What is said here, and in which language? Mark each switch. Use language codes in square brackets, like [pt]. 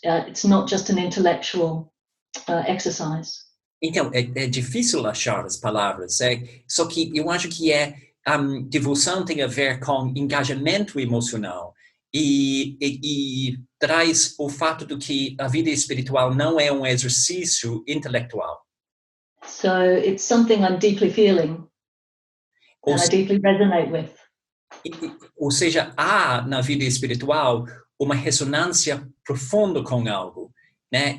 [en] It's not just an intellectual exercise. [pt] Então, é difícil achar as palavras, só que eu acho que devoção tem a ver com engajamento emocional e traz o fato de que a vida espiritual não é um exercício intelectual. [en] So it's something I'm deeply feeling and I deeply resonate with. [pt] Ou seja, há na vida espiritual uma ressonância profunda com algo, né?